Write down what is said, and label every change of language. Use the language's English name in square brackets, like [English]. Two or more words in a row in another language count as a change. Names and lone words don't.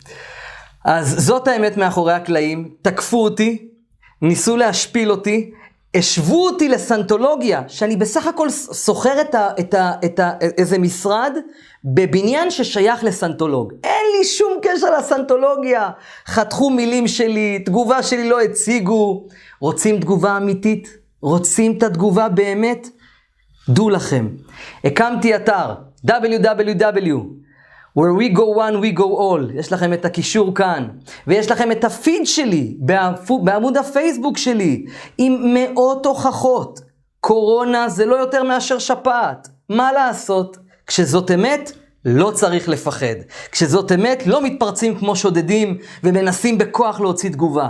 [Hebrew] טוב, אז זאת האמת מאחורי הקלעים, תקפו אותי, ניסו להשפיל אותי, השוו אותי לסנטולוגיה, שאני בסך הכל סוחר איזה משרד בבניין ששייך לסנטולוג. אין לי שום קשר לסנטולוגיה. חתכו מילים שלי, תגובה שלי לא הציגו. רוצים תגובה אמיתית? רוצים את התגובה באמת? דעו לכם. הקמתי אתר www. [English] Where we go one, we go all. [Hebrew] יש לכם את הקישור כאן. ויש לכם את הפיד שלי, בעמוד הפייסבוק שלי, עם מאות הוכחות. קורונה זה לא יותר מאשר שפעת. מה לעשות? כשזאת אמת, לא צריך לפחד. כשזאת אמת, לא מתפרצים כמו שודדים, ומנסים בכוח להוציא תגובה.